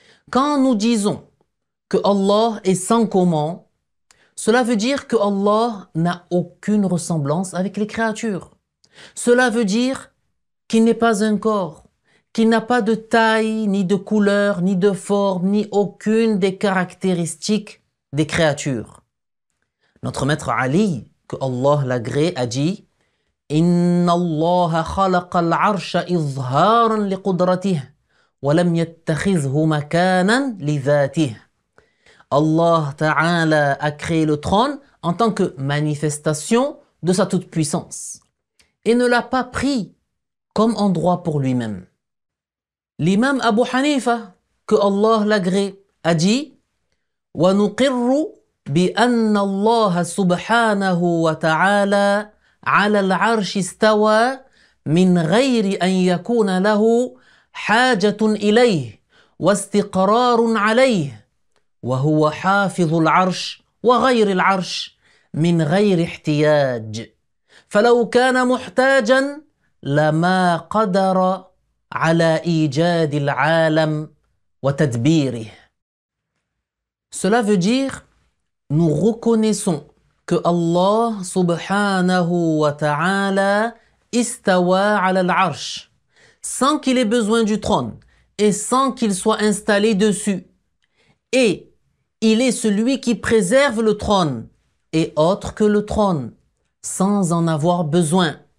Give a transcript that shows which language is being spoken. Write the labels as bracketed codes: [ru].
[fr] Quand nous disons que Allah est sans comment, cela veut dire que Allah n'a aucune ressemblance avec les créatures. Cela veut dire qu'il n'est pas un corps, qu'il n'a pas de taille, ni de couleur, ni de forme, ni aucune des caractéristiques des créatures. Notre maître Ali, que Allah l'agrée, a dit [ar] إن الله خلق العرش إظهارا لقدرته ولم يتخذه مكانا لذاته. [fr] Allah Ta'ala a créé le trône en tant que manifestation de sa toute-puissance et ne l'a pas pris comme endroit pour lui-même. L'imam Abu Hanifa, que Allah l'agrée, a dit [ar] وَنُقِرُّ بِأَنَّ اللَّهَ سُبْحَانَهُ وَتَعَالَى على العرش استوى من غير أن يكون له حاجة إليه واستقرار عليه وهو حافظ العرش وغير العرش من غير احتياج فلو كان محتاجا لما قدر على إيجاد العالم وتدبيره. [fr] Cela veut dire nous reconnaissons que Allah [ar] subhanahu wa ta'ala istawa ala al-arsh, [fr] sans qu'il ait besoin du trône et sans qu'il soit installé dessus. Et il est celui qui préserve le trône et autre que le trône, sans en avoir besoin.